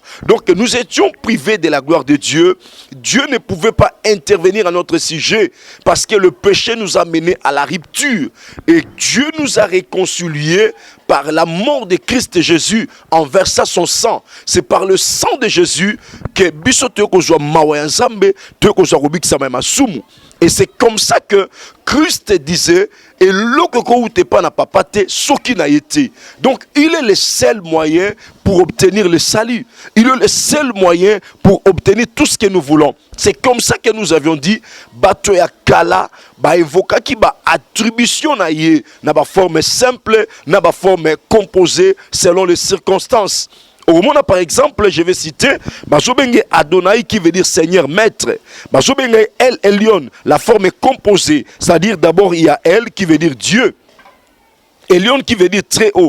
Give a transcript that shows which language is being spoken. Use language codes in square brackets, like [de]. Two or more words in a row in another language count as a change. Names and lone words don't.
[fr] Donc nous étions privés de la gloire de Dieu. Dieu ne pouvait pas intervenir à notre sujet parce que le péché nous a menés à la rupture. Et Dieu nous a réconciliés par la mort de Christ Jésus en versant son sang. C'est par le sang de Jésus que [ln] biso tokozwa mawa ya Nzambe tokozwa kobikisa masumu. [fr] Et c'est comme ça que Christ disait, et donc il est le seul moyen pour obtenir le salut. Il est le seul moyen pour obtenir tout ce que nous voulons. C'est comme ça que nous avions dit, [ln] bato ya kala, ba évoka ki ba attribution na ye, na ba forme simple, na ba [fr] forme composée selon les circonstances. Au moment, par exemple, je vais citer Bazobenge Adonai qui veut dire Seigneur, Maître. Bazobenge El Elyon, la forme est composée. C'est-à-dire d'abord il y a El qui veut dire Dieu. Elyon qui veut dire très haut.